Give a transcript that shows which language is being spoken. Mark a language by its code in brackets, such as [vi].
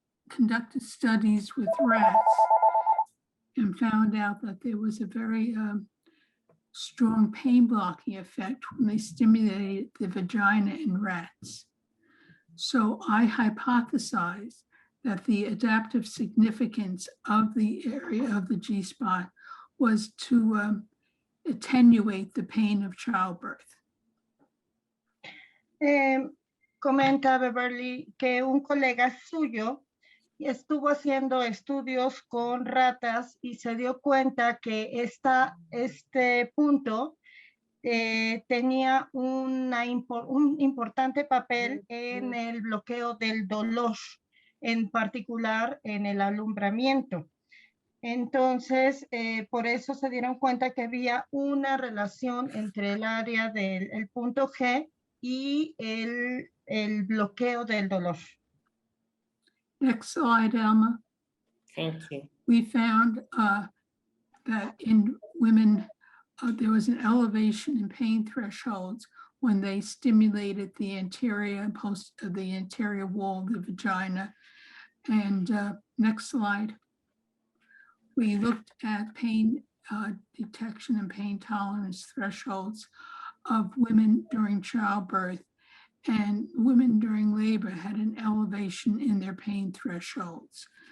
[en] conducted studies with rats and found out that there was a very strong pain blocking effect when they stimulated the vagina in rats. So I hypothesized that the adaptive significance of the area of the G-spot was to attenuate the pain of childbirth. [es] Comenta Beverly que un colega suyo estuvo haciendo estudios con ratas y se dio cuenta que este punto tenía un importante papel en el bloqueo del dolor, en particular en el alumbramiento. Entonces, por eso se dieron cuenta que había una relación entre el área del punto G y el bloqueo del dolor. [en] Next slide, Alma. Thank you. We found that in women, there was an elevation in pain thresholds when they stimulated the anterior wall of the vagina. And next slide. We looked at pain detection and pain tolerance thresholds of women during childbirth, and women during labor had an elevation in their pain thresholds.